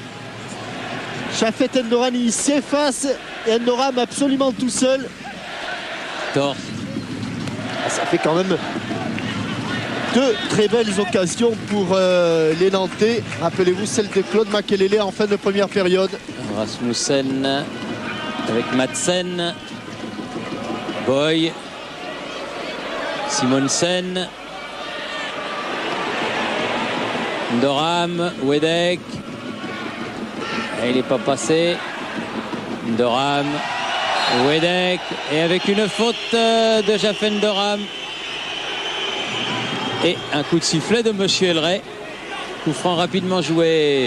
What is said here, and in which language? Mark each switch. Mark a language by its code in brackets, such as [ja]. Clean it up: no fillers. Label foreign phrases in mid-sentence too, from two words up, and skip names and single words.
[fr] Chafet Endoran, il s'efface et Endoram absolument tout seul. Torse. Ça fait quand même deux très belles occasions pour les Nantais. Rappelez-vous celle de Claude Makelele en fin de première période. Rasmussen avec Madsen. Boy. Simonsen. Doram. Wedek. Il n'est pas passé. Doram. Wedek. Et avec une faute de Jaffen Doram. Et un coup de sifflet de Monsieur Elray. Coup franc rapidement joué.